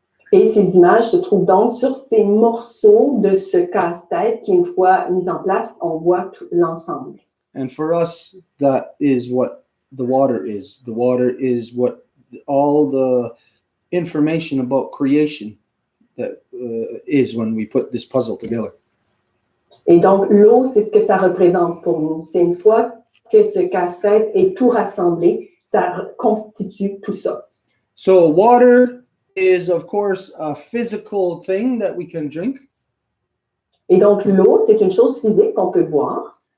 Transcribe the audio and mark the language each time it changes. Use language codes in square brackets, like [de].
[fr] Et ces images se trouvent donc sur ces morceaux de ce casse-tête qui, une fois mis en place, on voit tout l'ensemble. [en] And for us, that is what the water is. The water is what all the information about creation that is when we put this puzzle together. [fr] Et donc, l'eau, c'est ce que ça représente pour nous. C'est une fois que ce casse-tête est tout rassemblé, ça constitue tout ça. [en] So water is, of course, a physical thing that we can drink. [fr] Et donc, l'eau, c'est une chose physique qu'on peut boire.